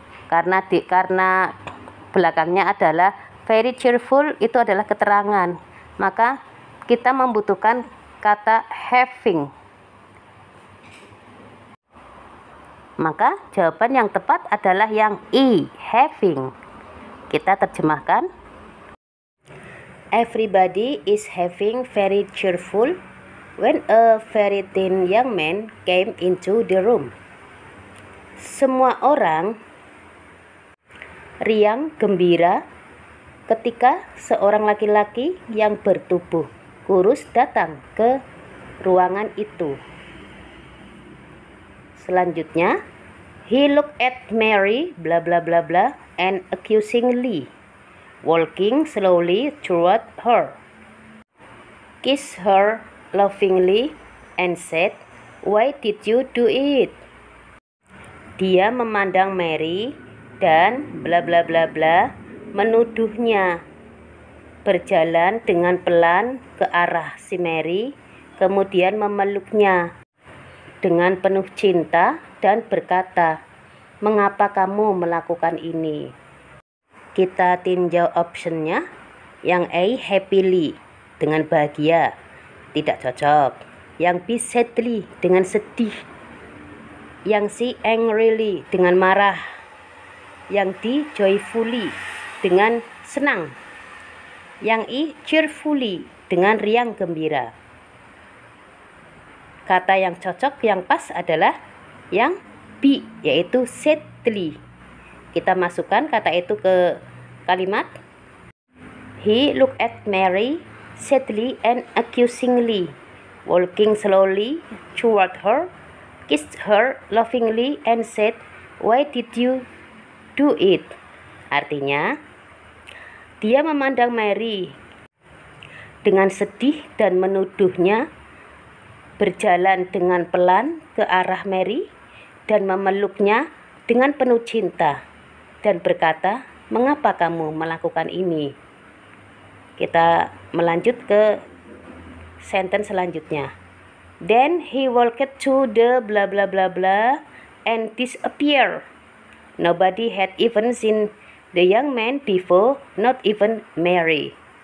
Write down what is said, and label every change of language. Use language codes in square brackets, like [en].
[id] Karena belakangnya adalah [en] very cheerful, [id] itu adalah keterangan. Maka kita membutuhkan kata having. Maka jawaban yang tepat adalah yang E, having. Kita terjemahkan. [en] Everybody is having very cheerful when a very thin young man came into the room. [id] Semua orang riang gembira ketika seorang laki-laki yang bertubuh kurus datang ke ruangan itu. [en] Selanjutnya, he looked at Mary blah blah blah blah and accusingly, walking slowly toward her, kissed her lovingly and said, "Why did you do it?" [id] Dia memandang Mary dan bla bla bla bla menuduhnya, berjalan dengan pelan ke arah si Mary, kemudian memeluknya dengan penuh cinta dan berkata, "Mengapa kamu melakukan ini?" Kita tinjau optionnya. Yang A, happily, dengan bahagia, tidak cocok. Yang B, sadly, dengan sedih. Yang C, angrily, dengan marah. Yang D, joyfully, dengan senang. Yang E, cheerfully, dengan riang gembira. Kata yang cocok, yang pas adalah yang B, yaitu sadly. Kita masukkan kata itu ke kalimat. [en] He looked at Mary sadly and accusingly, walking slowly toward her, kissed her lovingly and said, "Why did you do it?" [id] Artinya, dia memandang Mary dengan sedih dan menuduhnya, berjalan dengan pelan ke arah Mary dan memeluknya dengan penuh cinta dan berkata, "Mengapa kamu melakukan ini?" Kita melanjut ke sentence selanjutnya. [en] Then he walked to the blah blah blah blah and disappeared. Nobody had even seen the young man before, not even Mary.